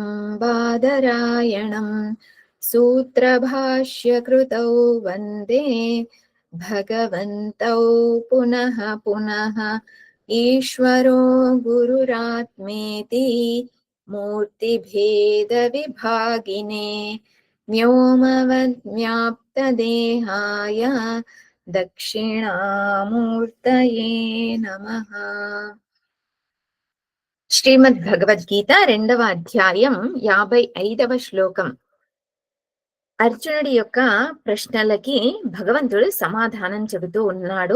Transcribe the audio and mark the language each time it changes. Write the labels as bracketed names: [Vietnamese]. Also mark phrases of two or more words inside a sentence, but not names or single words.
[Sanskrit] बादरायणं सूत्रभाष्यकृतौ वन्दे भगवन्तौ पुनः पुनः ईश्वरो गुरुरात्मेति मूर्तिभेदविभागिने व्योमवद्व्याप्तदेहाय దక్షిణామూర్తయే నమః. [Telugu] శ్రీమద్ భగవద్గీత 2వ అధ్యాయం 55వ శ్లోకం. అర్జునుడి యొక్క ప్రశ్నలకి భగవంతుడు సమాధానం చెబుతూ ఉన్నాడు.